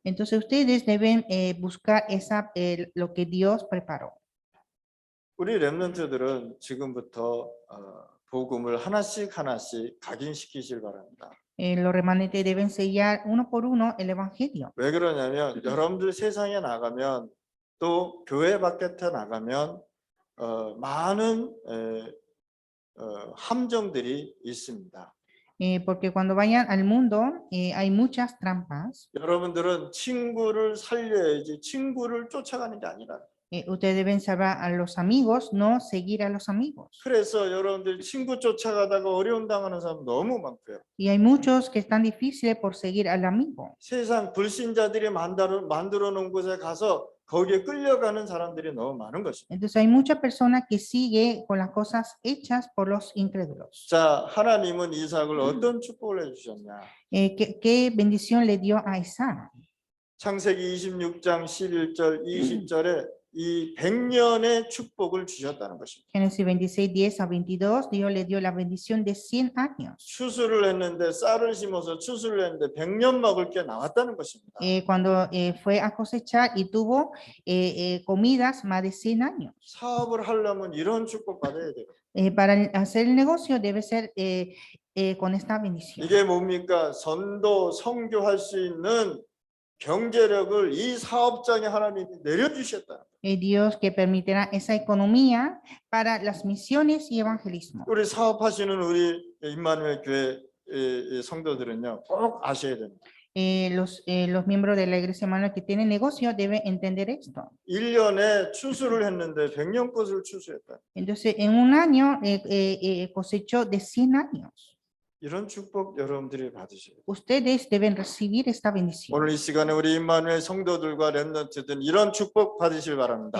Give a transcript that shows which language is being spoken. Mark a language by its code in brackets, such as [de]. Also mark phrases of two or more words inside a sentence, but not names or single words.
[es] Entonces ustedes deben buscar lo que Dios preparó. [ko] 우리 렘넌트들은 지금부터 복음을 하나씩 각인시키실 바랍니다. [es] Los remanentes deben sellar uno por uno el evangelio. [ko] 왜 그러냐면 여러분들 세상에 나가면 또 교회 밖에 나가면 많은 함정들이 있습니다. [es] Porque cuando vayan al mundo hay muchas trampas. [ko] 여러분들은 친구를 살려야지 친구를 쫓아가는 게 아니라. [es] Ustedes deben salvar a los amigos, no seguir a los amigos. [ko] 그래서 여러분들 친구 쫓아가다가 어려움 당하는 사람 너무 많고요. [es] Y hay muchos que están difíciles por seguir al amigo. [ko] 세상 불신자들이 만들어 놓은 곳에 가서 거기에 끌려가는 사람들이 너무 많은 것입니다. [es] Entonces hay muchas personas que siguen con las cosas hechas por los incrédulos. [ko] 자, 하나님은 이삭을 어떤 축복을 해주셨냐? [es] ¿Qué bendición le dio a Isaac? [ko] 창세기 26장 11절 20절에 이 100년의 축복을 주셨다는 것입니다. [es] Génesis 26, 10 a 22, Dios le dio la bendición de 100 años. [ko] 추수를 했는데 쌀을 심어서 추수를 했는데 100년 먹을 게 나왔다는 것입니다. [es] Cuando fue a cosechar y tuvo comidas más de 100 años. [ko] 사업을 하려면 이런 축복 받아야 돼요. [es] Para hacer el negocio debe ser con esta bendición. [ko] 이게 뭡니까? 선도, 선교할 수 있는 경제력을 이 사업장에 하나님이 내려주셨다. [es] Dios que permitirá esa economía para las misiones y evangelismo. [ko] 우리 사업하시는 우리 임마누엘 교회 성도들은요 꼭 아셔야 됩니다. [es] Los miembros de la Iglesia Manuel que tienen negocio deben entender esto. [ko] 1년에 추수를 했는데 100년 것을 추수했다. [es] Entonces, en un año cosechó de 100 años. [ko] 이런 축복 여러분들이 받으셔야 돼요. [es] Ustedes deben recibir esta bendición. [ko] 오늘 이 시간에 우리 임마누엘 성도들과 렘넌트들 이런 축복 받으실 바랍니다.